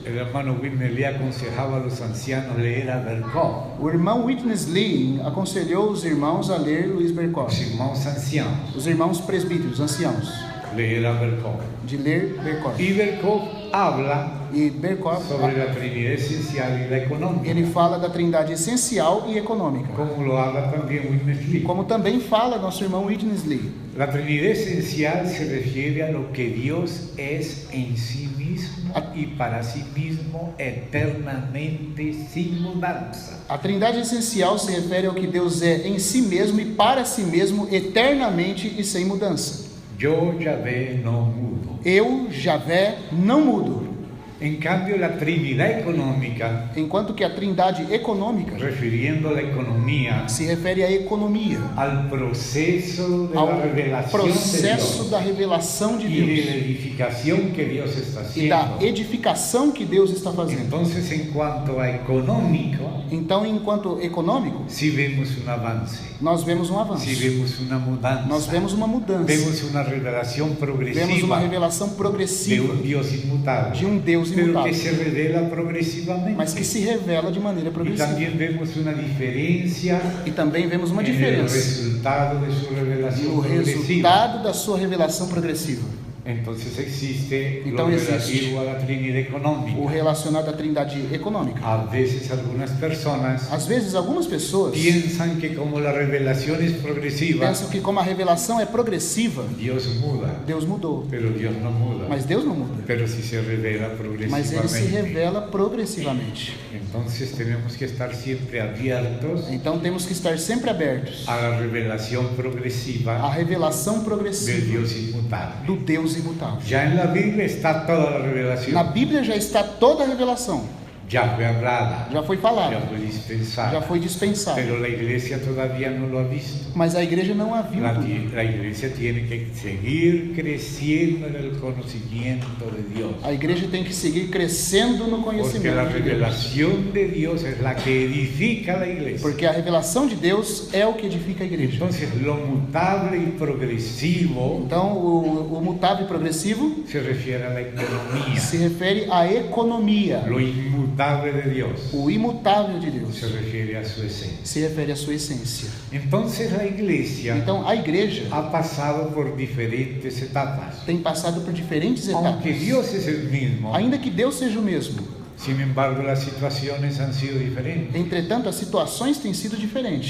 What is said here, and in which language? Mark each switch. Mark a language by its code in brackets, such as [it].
[es] El hermano Whitney le aconsejaba a los ancianos leer a Berkov, [pt] O irmão Witness Lee aconselhou os irmãos a ler Luis Berkov, [es] los [pt] irmãos [es] ancianos, [pt] os irmãos presbíteros, anciãos, [es] leer a Berkov. [pt] de ler Berkov. [es] Y Berkov habla [pt] E Berkov, [es] sobre la Trinidad esencial y la económica, [pt] ele fala da trindade essencial e econômica. [es] como lo habla también Witness Lee. [pt] Como também fala nosso irmão Witness Lee. [es] La Trinidad esencial se refiere a lo que Dios es en sí mismo y para sí mismo eternamente sin mudanza. [pt] A trindade essencial se refere ao que Deus é em si mesmo e para si mesmo eternamente e sem mudança. [es] Yo, Yahvé, no mudo. [pt] Eu, Javé, não mudo. [es] En cambio, la Trinidad económica, [pt] Enquanto que a trindade econômica [es] refiriendo a la economía, [pt] se refere à economia, [es] al proceso de [pt] ao [es] la revelación de [pt] processo [es] Dios [pt] da revelação de [es] y de [pt] Deus [es] la edificación que Dios está [pt] e da [es] haciendo. [pt] edificação que Deus está fazendo. [es] Entonces, en cuanto a económico, [pt] Então, enquanto econômico, [es] sí vemos un avance, [pt] nós vemos um avanço, [es] sí vemos una mudanza, [pt] nós vemos uma mudança, [es] vemos una revelación [pt] vemos uma [es] progresiva [pt] revelação [es] de [pt] progressiva [es] un Dios inmutable, [pt] de um Deus [es] pero que [pt] imutável, [es] se revela progresivamente. [pt] mas que se revela de maneira [es] Y [pt] progressiva. [es] también vemos una diferencia [pt] E também vemos uma [es] en el [pt] diferença [es] resultado de su [pt] no [es] revelación progresiva. [pt] resultado da sua revelação progressiva. [es] Entonces existe [pt] Então [es] lo [pt] existe [es] relativo a la Trinidad [pt] o [es] económica. [pt] relacionado à trindade econômica. [es] A veces algunas personas [pt] Às vezes, algumas pessoas [es] piensan que como la revelación es progresiva, [pt] pensam que como a revelação é progressiva, [es] Dios muda, [pt] Deus mudou. [es] pero Dios no muda, [pt] Mas Deus não muda. [es] pero sí se revela [pt] Mas Ele se [es] progresivamente. [pt] revela progressivamente. [es] Entonces tenemos que estar siempre abiertos [pt] Então temos que estar sempre abertos [es] a la revelación [pt] à [es] progresiva [pt] revelação [es] del [pt] progressiva [es] Dios inmutable. [pt] do Deus imutável. [es] Ya en la Biblia está toda la revelación, [pt] Na Bíblia já está toda a revelação, [es] ya fue hablada, [pt] já foi [es] ya [pt] falada, [es] fue [pt] já [es] dispensada, [pt] foi dispensada. [es] pero la iglesia todavía no lo ha visto. [pt] Mas a igreja não a viu. [es] La iglesia tiene que seguir creciendo en el conocimiento de Dios, [pt] A igreja tem que seguir crescendo no [es] porque la [pt] conhecimento de Deus. [es] revelación de Dios es la que edifica la iglesia. [pt] Porque a revelação de Deus é o que edifica a igreja. [es] Entonces, lo mutable y progresivo [pt] Então, o mutável e progressivo [es] se refiere a la economía. [pt] se refere à economia. [es] Lo inmutable de Dios [pt] O imutável de Deus [es] se refiere a su esencia. [pt] se refere à sua essência. [es] Entonces, la iglesia [pt] Então, a igreja [es] ha pasado por diferentes etapas. [pt] tem passado por diferentes etapas. [es] Aunque Dios es el mismo, [pt] Ainda que Deus seja o mesmo, [es] sin embargo, las situaciones han sido diferentes. [pt] entretanto, as situações têm sido diferentes.